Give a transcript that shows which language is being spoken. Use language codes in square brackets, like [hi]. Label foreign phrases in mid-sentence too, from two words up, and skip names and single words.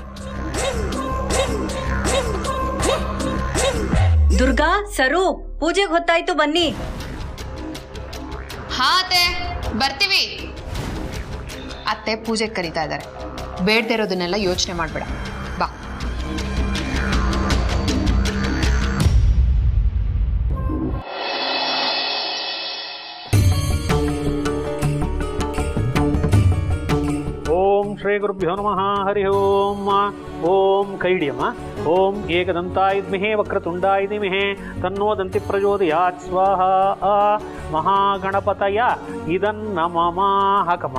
[kn] ದುರ್ಗಾ, ಸರು, ಪೂಜೆಗೆ ಹೊತ್ತಾಯ್ತು, ಬನ್ನಿ. ಹಾ ಅತ್ತೆ, ಬರ್ತೀವಿ. ಅತ್ತೆ ಪೂಜೆಗೆ ಕರೀತಾ ಇದ್ದಾರೆ, ಬೇಡದೇ ಇರೋದನ್ನೆಲ್ಲ ಯೋಚನೆ ಮಾಡ್ಬೇಡ, ಬಾ. [sa] ಓಂ ಶ್ರೀ ಗುರುಭ್ಯೋ ನಮಃ. ಹರಿ ಓಂ. ಓಂ ಕೈಡಿಯಮ್ಮ. ಓಂ ಏಕದಂತಾಯ ವಿದ್ಮಹೇ ವಕ್ರತುಂಡಾಯ ಧೀಮಹಿ ತನ್ನೋ ದಂತಿ ಪ್ರಚೋದಯಾತ್. ಸ್ವಾಹ. ಮಹಾಗಣಪತಯ ಇದನ್ನಮಮಾಹಕಮ.